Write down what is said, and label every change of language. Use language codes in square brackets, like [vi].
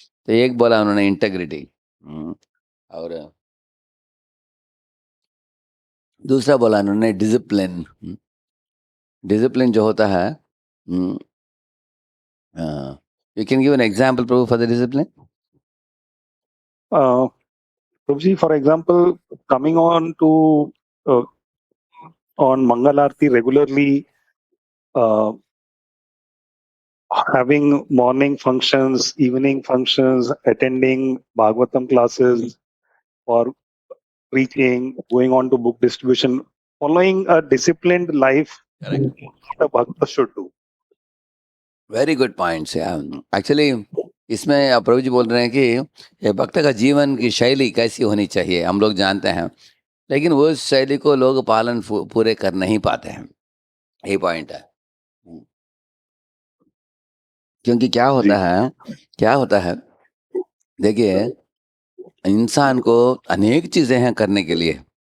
[hi] तो एक बोला उन्होंने इंटेग्रिटी, और दूसरा बोला उन्होंने डिसिप्लिन। डिसिप्लिन जो होता है, [en] You can give an example Prabhu for the discipline. Prabhuji, for example, coming on to on Mangal Aarti regularly, having morning functions, evening functions, attending Bhagavatam classes, or preaching, going on to book distribution, following a disciplined life, Correct. what a bhakta should do. Very good points. Yeah, actually [hi] इसमें प्रभु जी बोल रहे हैं कि ये भक्त का जीवन की शैली कैसी होनी चाहिए, हम लोग जानते हैं, लेकिन वो शैली को लोग पालन पूरे कर नहीं पाते हैं, ये पॉइंट है। क्योंकि क्या होता है, देखिए, इंसान को अनेक चीज़ें हैं करने के लिए।